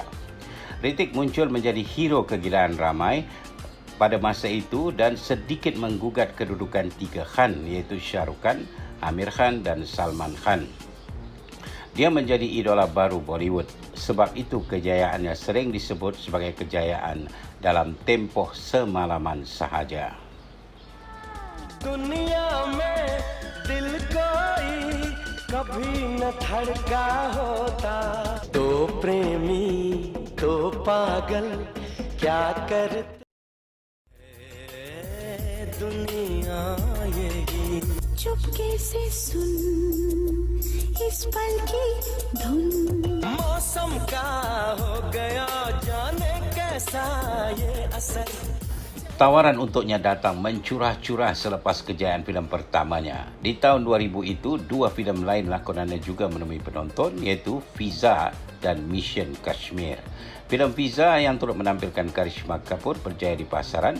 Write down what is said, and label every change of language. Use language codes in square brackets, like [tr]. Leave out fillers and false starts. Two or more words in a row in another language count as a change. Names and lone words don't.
[ms] Hrithik muncul menjadi hero kegilaan ramai pada masa itu dan sedikit menggugat kedudukan 3 Khan iaitu Shah Rukh Khan, Amir Khan dan Salman Khan. Dia menjadi idola baru Bollywood. Sebab itu kejayaannya sering disebut sebagai kejayaan dalam tempoh semalaman sahaja. [hi] दुनिया में दिल कोई कभी न धड़का होता तो प्रेमी तो पागल क्या करते दुनिया यही चुपके से सुन इस पल की धुन मौसम का हो गया जाने कैसा ये असर. [ms] Tawaran untuknya datang mencurah-curah selepas kejayaan filem pertamanya. Di tahun 2000 itu, 2 filem lain lakonannya juga menemui penonton iaitu Fiza dan Mission Kashmir. Filem Fiza yang turut menampilkan Karisma Kapoor berjaya di pasaran.